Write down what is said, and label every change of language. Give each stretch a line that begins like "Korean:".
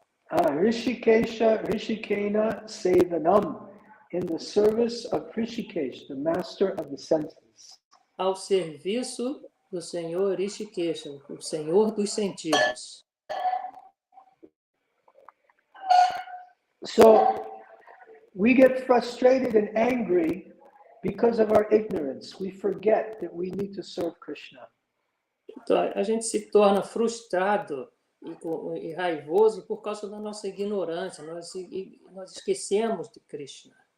English: Rishikena Sevanam, in the service of Rishikesh, the master of the senses.
Portuguese: Ao serviço do Senhor Rishikesha, o Senhor dos sentidos.
English: So we get frustrated and angry because of our ignorance. We forget that we need to serve Krishna.
Portuguese: Então, a gente se torna frustrado e raivoso por causa da nossa ignorância. Nós esquecemos de Krishna.